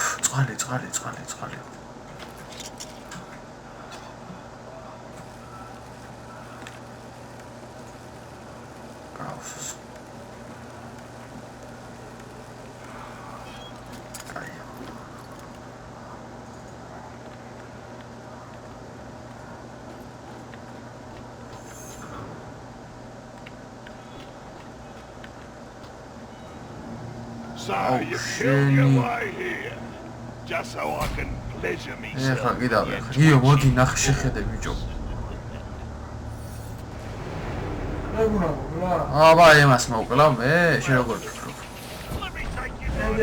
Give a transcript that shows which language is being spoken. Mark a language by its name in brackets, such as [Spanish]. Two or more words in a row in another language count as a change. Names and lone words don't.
[Georgian] წყალი. გაუსს. კაი. [English] So you killed your way here, just so I can pleasure myself. [Georgian] ეხლა კიდევ გიო მოდი ნახე შეხედე ბიჭო. აბა იმას მოკლა მე შენ როგორ ფიქრობ? [English] Let me take you